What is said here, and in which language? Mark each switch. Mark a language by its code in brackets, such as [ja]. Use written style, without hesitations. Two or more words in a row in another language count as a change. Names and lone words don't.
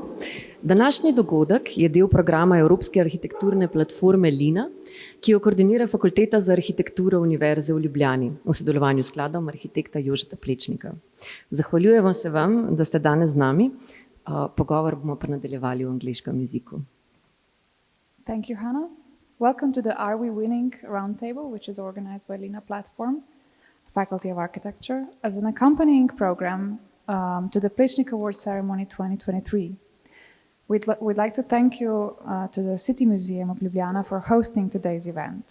[sl] Današnji dogodek je del programa Evropske arhitekturne platforme LINA, ki jo koordinira Fakulteta za arhitekturo Univerze v Ljubljani v sodelovanju s skladom arhitekta Jožeta Plečnika. Zahvaljujemo se vam, da ste danes z nami. Pogovor bomo pa nadaljevali v angleškem jeziku. [en] Thank you, Hana. Welcome to the Are We Winning Roundtable, which is organized by LINA Platform, Faculty of Architecture, as an accompanying program to the Plečnik Awards ceremony 2023. We'd like to thank you to the City Museum of Ljubljana for hosting today's event.